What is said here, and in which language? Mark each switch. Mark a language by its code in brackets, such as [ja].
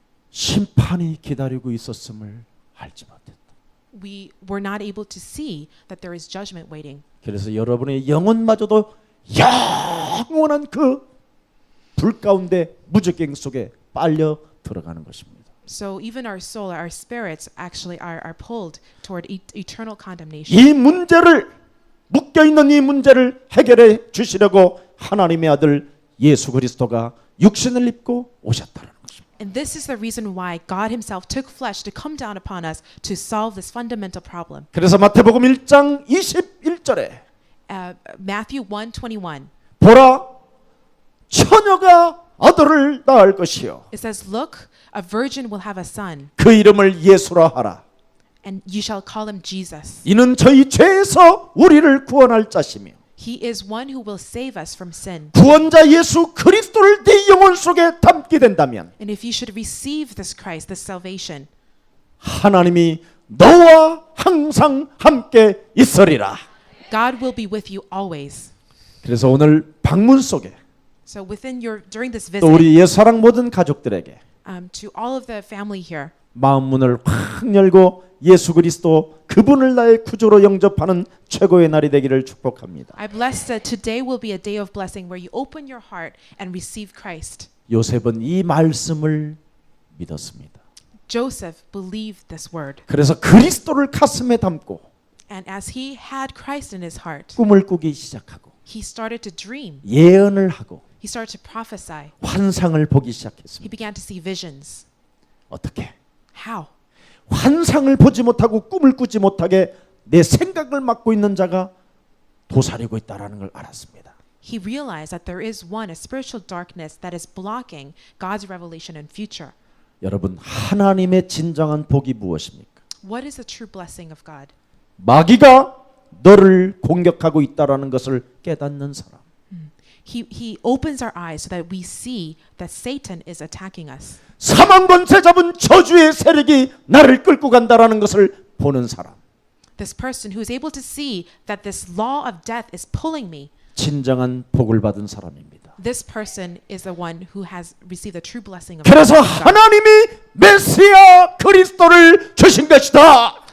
[ko] 심판이 기다리고 있었음을 알지 못했다. [en] we were not able to see that there is judgment waiting. [ko] 그래서 여러분의 영혼마저도 영원한 그 불 가운데 무적갱 속에 빨려 들어가는 것입니다. [en] So even our soul, our spirits actually are pulled toward eternal condemnation. [ko] 이 문제를 묶여 있는 이 문제를 해결해 주시려고 하나님의 아들 예수 그리스도가 육신을 입고 오셨다는 것입니다. [en] And this is the reason why God himself took flesh to come down upon us to solve this fundamental problem. [ko] 그래서 마태복음 1장 21절에 [en] Matthew 1:21. [ko] 보라 처녀가 아들을 낳을 것이요 [en] It says, "Look, a virgin will have a son, [ko] 그 이름을 예수라 하라. [en] and you shall call him Jesus. [ko] 이는 저희 죄에서 우리를 구원할 자시며 [en] He is one who will save us from sin." [ko] 구원자 예수 그리스도를 네 영혼 속에 담게 된다면 [en] And if you should receive this Christ, this salvation, [ko] 하나님이 너와 항상 함께 있으리라. [en] God will be with you always. [ko] 그래서 오늘 방문 속에 [en] So during this [ko] 또 [en] visit, [ko] 우리 예사랑 모든 가족들에게 [en] to all of the family here, [ko] 마음 문을 확 열고 예수 그리스도 그분을 나의 구주로 영접하는 최고의 날이 되기를 축복합니다. [en] I bless that today will be a day of blessing where you open your heart and receive Christ. [ko] 요셉은 이 말씀을 믿었습니다. [en] Joseph believed this word. [ko] 그래서 그리스도를 가슴에 담고 [en] And as he had Christ in his heart, [ko] 꿈을 꾸기 시작하고 [en] he started to dream. [ko] 예언을 하고 [en] He started to prophesy. [ko] 환상을 보기 [en] He [ko] 시작했습니다. [en] began to see visions. [ko] 어떻게? [en] How? [ko] 환상을 보지 못하고 꿈을 꾸지 못하게 내 생각을 맡고 있는 자가 도사리고 있다라는 걸 알았습니다. [en] He realized that there is a spiritual darkness that is blocking God's revelation and future. [ko] 여러분 하나님의 진정한 복이 무엇입니까? [en] What is the true blessing of God? [ko] 마귀가 너를 공격하고 있다라는 것을 깨닫는 사람. [en] He opens our eyes so that we see that Satan is attacking us. [ko] 사망 권세 잡은 저주의 세력이 나를 끌고 간다라는 것을 보는 사람. [en] This person who is able to see that this law of death is pulling me. [ko] 진정한 복을 받은 사람입니다. [en] This person is the one who has received the true blessing of [ko] 그래서 [en] God. [ko] 하나님이 메시아 그리스도를 주신 것이다.